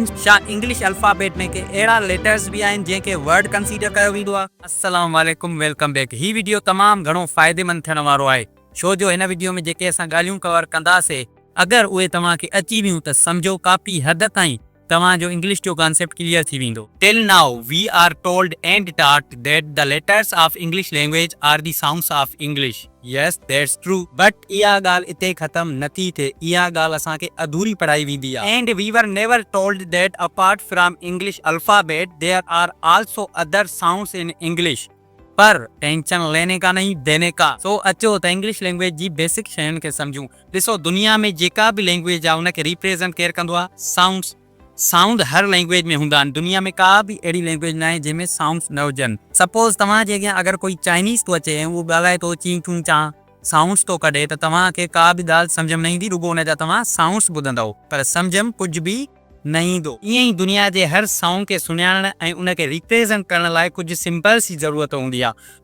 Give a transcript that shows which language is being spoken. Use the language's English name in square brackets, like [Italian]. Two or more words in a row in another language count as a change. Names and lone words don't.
[Sindhi] छा [English] English alphabet [Sindhi] में के अहिड़ा लेटर्स बि आहिनि जंहिंखे वर्ड कंसीडर कयो वेंदो आहे? [Arabic] السلام عليكم, [English] welcome back. [Sindhi] ही वीडियो तमामु घणो फ़ाइदेमंद थियण वारो आहे, छो जो हिन वीडियो में जेके असां ॻाल्हियूं कवर कंदासीं अगरि उहे तव्हांखे अची वियूं त सम्झो काफ़ी हद ताईं तव्हांजो इंग्लिश जो [English] concept clear [Sindhi] थी वेंदो। [English] Till now we are told and taught that the letters of English language are the sounds of English. Yes, that's true. [Sindhi] बट इहा ॻाल्हि इते ख़तम नथी थिए, इहा ॻाल्हि असांखे अधूरी पढ़ाई वेंदी आहे। [English] And we were never told that apart from English alphabet there are also other sounds in English. [Hindi] पर टेंशन लेने का नहीं देने का। [Sindhi] सो अचो त [English] English language [Sindhi] जी बेसिक शयुनि खे सम्झूं। ॾिसो, दुनिया में जेका बि लैंग्वेज आहे उनखे रिप्रेज़ेंट केरु कंदो आहे? साउंड्स। साउंड हर लैंग्वेज में हूंदा आहिनि। दुनिया में का बि अहिड़ी लैंग्वेज न आहे जंहिंमें साउंड्स न हुजनि। सपोज़ तव्हांजे अॻियां अगरि कोई चाइनीज़ थो अचे ऐं उहो ॻाल्हाए थो ची चूं चा साउंड्स थो कढे त तव्हांखे का बि ॻाल्हि सम्झ में न ईंदी, रुॻो हुनजा तव्हां साउंड्स ॿुधंदव पर सम्झ में कुझु बि न ईंदो। ईअं ई दुनिया जे हर साउंड खे सुञाणण ऐं उनखे रिप्रेज़ेंट करण लाइ कुझु सिंबल्स जी ज़रूरत हूंदी आहे।